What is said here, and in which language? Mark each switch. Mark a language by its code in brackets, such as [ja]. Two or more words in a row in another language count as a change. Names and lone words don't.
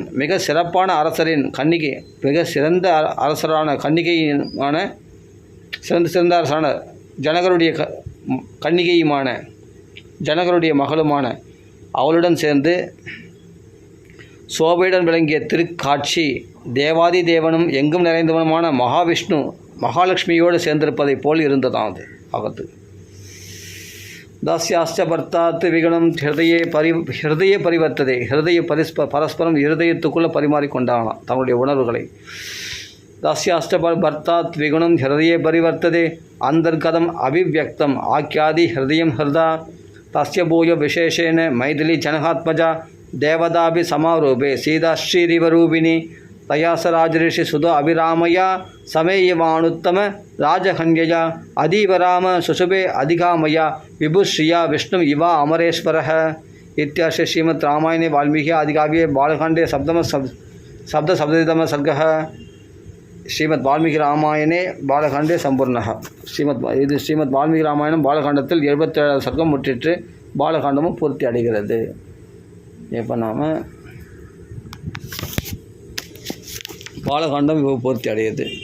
[ta] மிக சிறப்பான அரசரின் கன்னிகை, மிக சிறந்த அரசரான கன்னிகையுமான சிறந்த அரசரான ஜனகருடைய கன்னிகையுமான ஜனகருடைய மகளுமான அவளுடன் சேர்ந்து சோபையுடன் விளங்கிய திருக்காட்சி தேவாதி தேவனும் எங்கும் நிறைந்தவனுமான மகாவிஷ்ணு மகாலட்சுமியோடு சேர்ந்திருப்பதைப் போல் இருந்ததாம் அது ஆகத்து. [sa] दास्याश्च भर्तात् विगणं हृदये परिवर्तते [ta] ஹிருதய பரஸ்பரம் இருதயத்துக்குள்ளே பரிமாறிக்கொண்டாங்களாம் தங்களுடைய உணர்வுகளை. [sa] दास्याश्च भर्तात् विगुणं हृदये परिवर्तते अन्तर्गतम् अभिव्यक्तम् आख्यादि हृदयं हृदा तस्य भूय विशेषेण मैथिली जनकात्मजा देवताभि समारूपे सीताश्रीरिवरूपिणी तया स राजऋषि सुतो अभिरामया समेयवानुत्तम राजकन्यया अदीव राम सुशुभे अधिकामया विभुश्रिया विष्णु इवा अमरेश्वरः इत्यार्षे श्रीमद् रामायणे वाल्मीकि आदिकाव्ये बालकाण्डे सप्तसप्ततितमः सर्गः. श्रीमद् वाल्मीकि रामायणे बालकाण्डे सम्पूर्णः. [ta] ஸ்ரீமத் வால்மீகி ராமாயணம் பாலகாண்டத்தில் 77 சர்க்கம் முற்றிற்று. பாலகாண்டமும் பூர்த்தி அடைகிறது. இப்போ நாம் பாலகாண்டம் பூர்த்தி அடையுது.